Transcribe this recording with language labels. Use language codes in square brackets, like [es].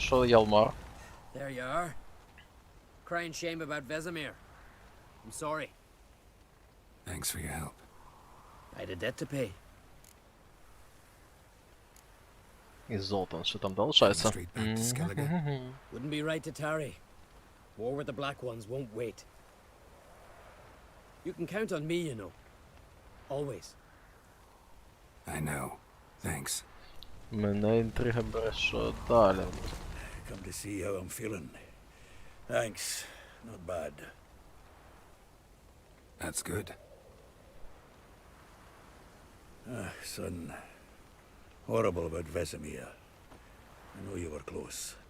[uk] Що Ялмар? [en] There you are. Crying shame about Vesemir. I'm sorry. Thanks for your help. I had a debt to pay. [uk] І Золтан, що там залишається? [en] Straight back to Skellige. Wouldn't be right to tarry. War with the Black Ones won't wait. You can count on me, you know. Always. I know. Thanks. [uk] Мене інтрига бере, що далі. [en] Come to see how I'm feeling. Thanks. Not bad. That's good. Son. Horrible about Vesemir. I know you were close.